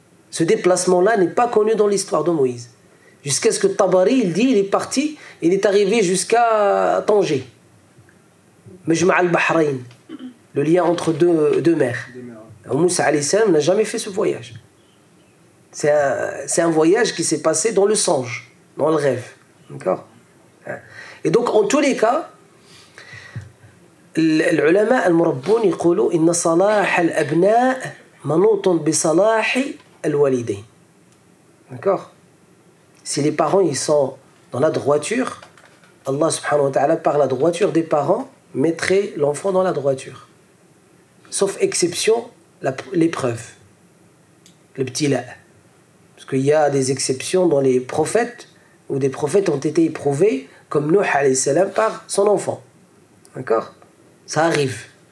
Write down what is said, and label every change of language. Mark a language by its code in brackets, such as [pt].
[fr] Ce déplacement-là n'est pas connu dans l'histoire de Moïse. Jusqu'à ce que Tabari, il dit, il est parti, il est arrivé jusqu'à Tanger. Majma' al-Bahrain. Le lien entre deux mers. Moussa alayhi salam n'a jamais fait ce voyage. C'est un voyage qui s'est passé dans le songe, dans le rêve. D'accord? Et donc, en tous les cas, [ar] العلماء المربون يقولوا إن صلاح الأبناء منوط بصلاح الوالدين. [fr] D'accord? Si les parents ils sont dans la droiture, Allah subhanahu wa ta'ala, par la droiture des parents, mettrait l'enfant dans la droiture. Sauf exception, l'épreuve, le btila. Parce qu'il y a des exceptions dans les prophètes, où des prophètes ont été éprouvés, comme Nuh alayhi salam, par son enfant. D'accord? Ça arrive.